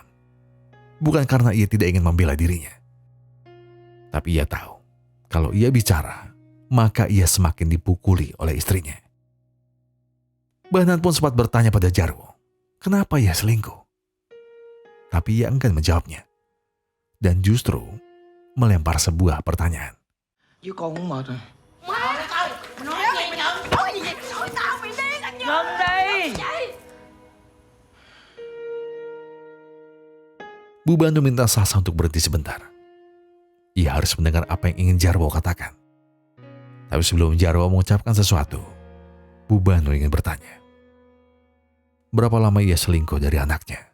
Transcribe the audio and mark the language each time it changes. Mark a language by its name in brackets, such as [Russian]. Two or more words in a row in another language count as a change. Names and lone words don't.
[Indonesian] Bukan karena ia tidak ingin membela dirinya. Tapi ia tahu, kalau ia bicara, maka ia semakin dipukuli oleh istrinya. Bahnan pun sempat bertanya pada Jarwo, kenapa ia selingkuh? Tapi ia enggan menjawabnya. Dan justru melempar sebuah pertanyaan. [Vietnamese] Chứ con cũng mệt rồi. Ngưng đi. [Indonesian] Bu Banu minta Sasa untuk berhenti sebentar. Ia harus mendengar apa yang ingin Jarwo katakan. Tapi sebelum Jarwo mengucapkan sesuatu, Bu Banu ingin bertanya. Berapa lama ia selingkuh dari anaknya?